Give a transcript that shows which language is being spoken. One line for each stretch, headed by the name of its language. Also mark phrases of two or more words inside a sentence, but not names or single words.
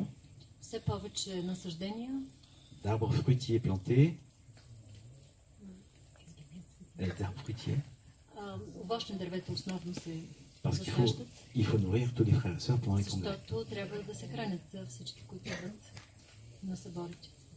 Bulgarian: Все повече насъждения,
French: d'arbres fruitiers plantés, d'arbres fruitiers,
Bulgarian: овощни дървета основно се
French: parce qu'il
Bulgarian: засаждат,
French: faut nourrir tous les frères et sœurs pendant les congrès.
Bulgarian: защото трябва да се хранят всички, които идват. на съборите.